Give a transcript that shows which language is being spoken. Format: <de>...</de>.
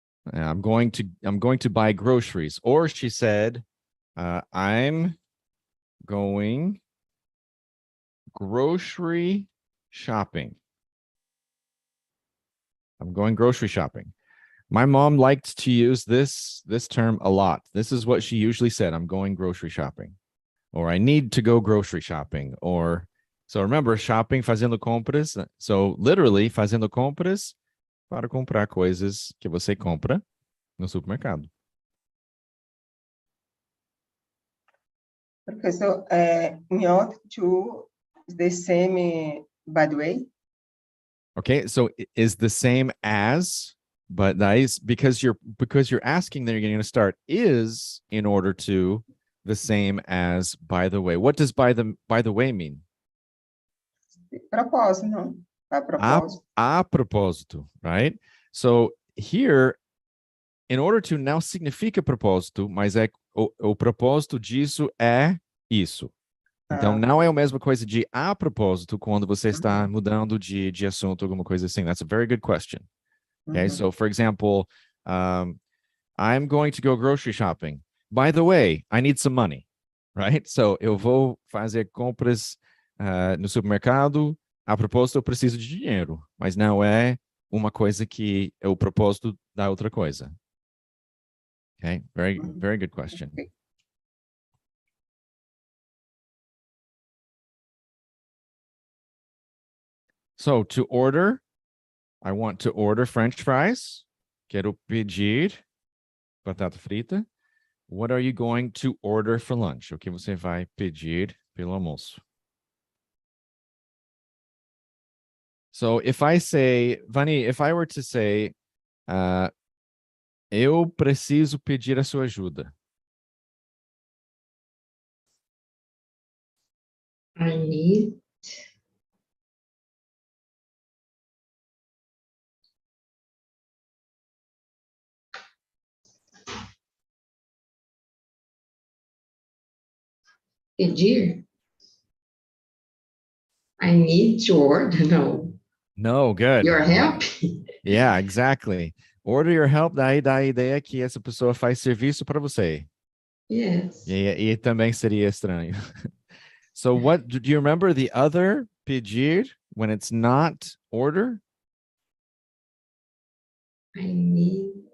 <en>I'm going to buy groceries. Or she said, I'm going grocery shopping. I'm going grocery shopping. My mom liked to use this term a lot. This is what she usually said. I'm going grocery shopping. Or I need to go grocery shopping. Or, so remember, shopping, fazendo compras.</en> <pt>So literally, fazendo compras para comprar coisas que você compra no supermercado.</pt> <en>Professor, in order to the same by the way. Okay, so is the same as, but that is because you're asking, then you're going to start is in order to the same as by the way. What does by the way mean?</en> <pt>Propósito, não? A propósito. A propósito, right?</pt> <en>So here,</en> <pt>in order to, now significa propósito, mas é o propósito disso é isso. Então, não é a mesma coisa de a propósito quando você está mudando de assunto, alguma coisa assim.</pt> <en>That's a very good question. Okay, so for example, I'm going to go grocery shopping. By the way, I need some money, right?</en> <pt>So eu vou fazer compras no supermercado. A propósito, eu preciso de dinheiro, mas não é uma coisa que é o propósito da outra coisa.</pt> <en>Okay, very good question. Okay. So to order, I want to order French fries.</en> <pt>Quero pedir batata frita.</pt> <en>What are you going to order for lunch?</en> <pt>O que você vai pedir pelo almoço?</pt> <en>So if I say, Vani, if I were to say,</en> <pt>eu preciso pedir a sua ajuda.</pt> <en>I need pedir. I need to order. No. No, good. Your help? Yeah, exactly.</en> <pt>Order your help, daí dá a ideia que essa pessoa faz serviço para você.</pt> <en>Yes.</en> <pt>E também seria estranho.</pt> <en>So what, do you remember the other pedir when it's not order? I need</en>